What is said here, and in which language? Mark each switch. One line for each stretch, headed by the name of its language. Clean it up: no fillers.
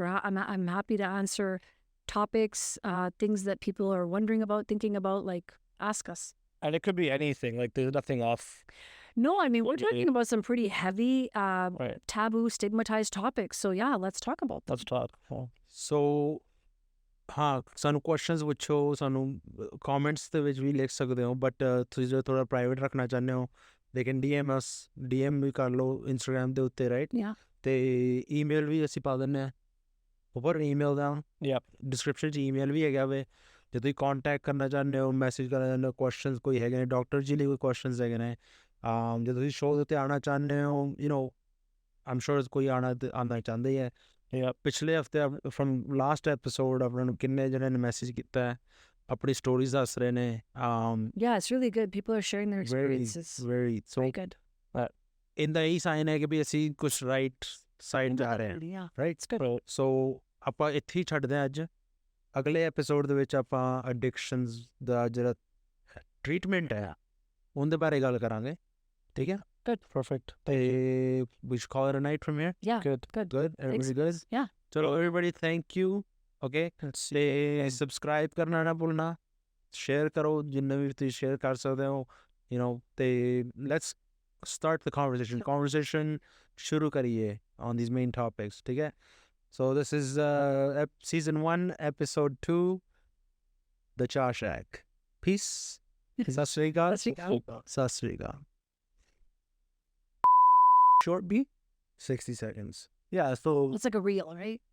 English: I'm happy to answer topics, things that people are wondering about, thinking about. Like, ask us. And it could be anything. Like, there's nothing off. No, I mean, we're talking about some pretty heavy, taboo, stigmatized topics. So yeah, let's talk about them. Let's talk.
Punjabi: So, ਸਾਨੂੰ questions ਪੁੱਛੋ, ਸਾਨੂੰ comments ਦੇ ਵਿੱਚ ਵੀ ਲਿਖ ਸਕਦੇ ਹੋ, but ਤੁਸੀਂ ਜੇ ਥੋੜਾ private ਰੱਖਣਾ ਚਾਹੁੰਦੇ ਹੋ,
English: they can DM us,
Punjabi: DM ਵੀ ਕਰ ਲਓ Instagram ਦੇ ਉੱਤੇ, right?
English: Yeah.
Punjabi: ਤੇ email ਵੀ ਅਸੀਂ ਪਾ ਦਿੰਦੇ ਹਾਂ, ਉੱਪਰ email ਦਾ description 'ਚ email ਵੀ ਹੈਗਾ ਵੇ, ਜੇ ਤੁਸੀਂ contact ਕਰਨਾ ਚਾਹੁੰਦੇ ਹੋ, message ਕਰਨਾ ਚਾਹੁੰਦੇ ਹੋ, questions ਕੋਈ ਹੈਗੇ ਨੇ, ਡਾਕਟਰ ਜੀ ਲਈ ਕੋਈ questions ਹੈਗੇ ਨੇ, ਜੇ ਤੁਸੀਂ ਸ਼ੋਅ ਦੇ ਉੱਤੇ ਆਉਣਾ ਚਾਹੁੰਦੇ ਹੋ,
English: I'm sure
Punjabi: ਕੋਈ ਆਉਣਾ ਚਾਹੁੰਦੇ ਹੀ ਹੈ. ਪਿਛਲੇ ਹਫਤੇ
English: from last episode
Punjabi: ਆਪਾਂ ਨੂੰ ਕਿੰਨੇ ਜਣੇ ਨੇ ਮੈਸੇਜ ਕੀਤਾ ਹੈ, ਆਪਣੀ ਸਟੋਰੀਜ਼ ਦੱਸ ਰਹੇ ਨੇ.
English: Yeah, it's really good. People are sharing their experiences. Very good.
Punjabi: ਇਹਦਾ ਹੀ ਸਾਈਨ ਹੈ ਕਿ ਵੀ ਅਸੀਂ ਕੁਛ ਰਾਈਟ ਸਾਈਡ ਜਾ ਰਹੇ ਹਾਂ.
English: Yeah, right. it's good.
Punjabi: ਸੋ ਆਪਾਂ ਇੱਥੇ ਹੀ ਛੱਡਦੇ ਹਾਂ ਅੱਜ. ਅਗਲੇ ਐਪੀਸੋਡ ਦੇ ਵਿੱਚ ਆਪਾਂ ਐਡਿਕਸ਼ਨਸ ਦਾ ਜਿਹੜਾ ਟ੍ਰੀਟਮੈਂਟ ਹੈ ਉਹਦੇ ਬਾਰੇ ਗੱਲ ਕਰਾਂਗੇ. ਠੀਕ ਹੈ?
English: Good. Perfect. We should call it a night from here. Yeah. Good. Everybody good? Yeah. So everybody, thank you. Okay.
Punjabi: ਤੇ subscribe ਕਰਨਾ ਨਾ ਭੁੱਲਣਾ, share ਕਰੋ ਜਿੰਨੇ ਵੀ ਤੁਸੀਂ share ਕਰ ਸਕਦੇ ਹੋ, ਤੇ
English: let's start the conversation
Punjabi: ਸ਼ੁਰੂ ਕਰੀਏ
English: on these main topics.
Punjabi: ਠੀਕ ਹੈ?
English: So this is season 1, episode 2, The Cha Shack. Peace. Sat Sri Akal. Sat Sri Akal. Short beat, 60 seconds. Yeah, so It's like a reel, right?